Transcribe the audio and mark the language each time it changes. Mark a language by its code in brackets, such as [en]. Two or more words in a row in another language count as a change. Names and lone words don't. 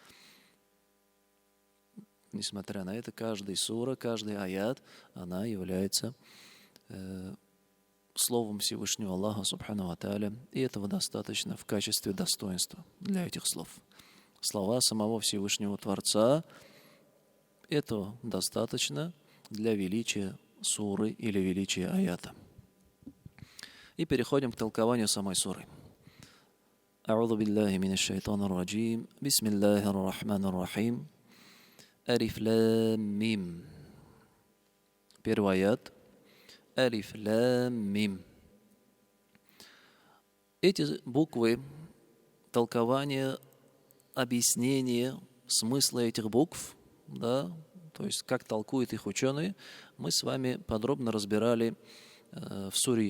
[ru] Несмотря на это, каждая сура, каждый аят, она является словом Всевышнего Аллаха, [ar] سبحانه وتعالى, [ru] и этого достаточно в качестве достоинства для этих слов. Слова самого Всевышнего Творца, этого достаточно для величия суры или величия аята. И переходим к толкованию самой суры. [ar] أعوذ بالله من الشيطان الرجيم. بسم الله الرحمن الرحيم. الم. [ru] Первый аят. [ar] الم. [ru] Эти буквы, толкование, объяснение смысла этих букв, да, то есть как толкуют их ученые, мы с вами подробно разбирали в суре.